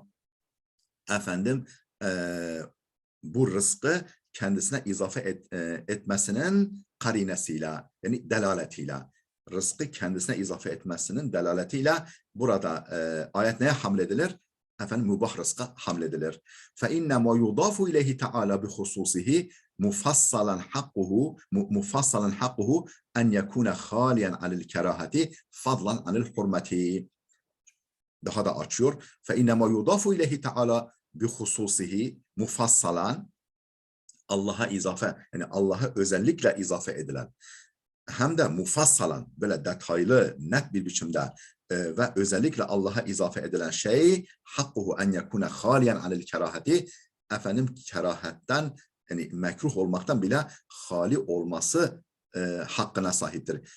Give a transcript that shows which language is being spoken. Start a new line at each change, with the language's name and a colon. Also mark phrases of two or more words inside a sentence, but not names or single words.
Turkish: Efendim bu rızkı kendisine izafe etmesinin karinesiyle yani delaletiyle rızkı kendisine izafe etmesinin delaletiyle burada ayet neye hamledilir? Efendim mübah rızka hamledilir.
Arabic: فَاِنَّمَا يُضَافُ اِلَيْهِ تَعَالَى بِخُصُوصِهِ مُفَصَّلًا حَقُّهُ اَنْ يَكُونَ خَالِيًا عَلِ الْكَرَاهَةِ فَضْلًا عَنِ الْحُرْمَةِ.
Turkish: Daha da açıyor.
Arabic: فَاِنَّمَا يُضَافُ اِلَيْهِ تَعَالَى بِخُصُوصِهِ
Turkish: mufassalan Allah'a izafe yani Allah'a özellikle izafe edilen hem de mufassalan böyle detaylı net bir biçimde ve özellikle Allah'a izafe edilen şey
Arabic: حقه أن يكون خاليا عن الكراهة
Turkish: efendim kerahetten yani mekruh olmaktan bile hali olması hakkına sahiptir.